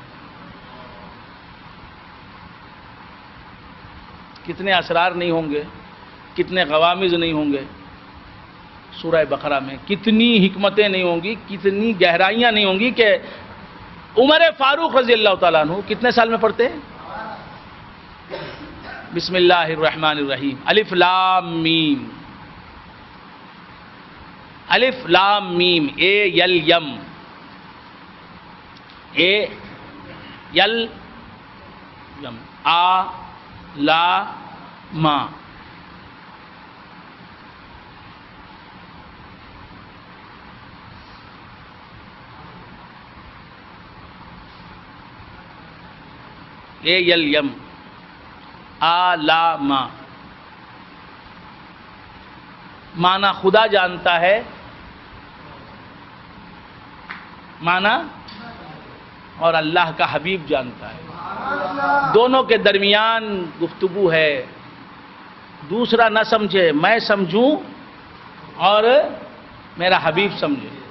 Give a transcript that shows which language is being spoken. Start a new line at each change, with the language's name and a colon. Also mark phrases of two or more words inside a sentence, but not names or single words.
Urdu: کتنے اسرار نہیں ہوں گے، کتنے غوامض نہیں ہوں گے سورہ بقرہ میں، کتنی حکمتیں نہیں ہوں گی، کتنی گہرائیاں نہیں ہوں گی کہ عمر فاروق
Arabic: رضی اللہ تعالیٰ عنہ
Urdu: کتنے سال میں پڑھتے ہیں؟
Arabic: بسم اللہ الرحمن الرحیم، الف لام میم، الف لام میم،
English: A L M, A L M, آ لا ما، A L M, آ لا ما،
Urdu: معنی خدا جانتا ہے، معنی اور اللہ کا حبیب جانتا ہے، دونوں کے درمیان گفتگو ہے۔ دوسرا نہ سمجھے، میں سمجھوں اور میرا حبیب سمجھے۔